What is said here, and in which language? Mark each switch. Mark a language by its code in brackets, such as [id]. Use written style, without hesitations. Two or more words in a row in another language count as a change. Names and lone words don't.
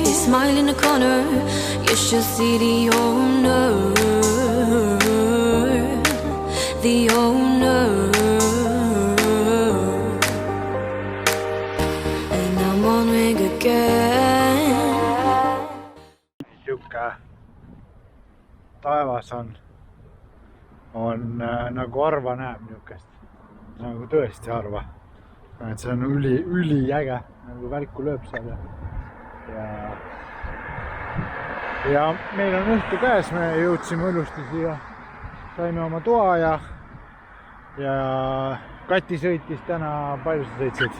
[en] Smile in the corner, you should see the owner. The owner. And I'm wondering again. [et] Siuke taevas on nagu harva näeb niukest. Nagu tõesti harva. Et see on üliäge, nagu välku lööb seal ja meil on õhtu käes, me jõudsime ilusti siia, saime oma toa ja Kati sõitis täna, palju sa sõitsid?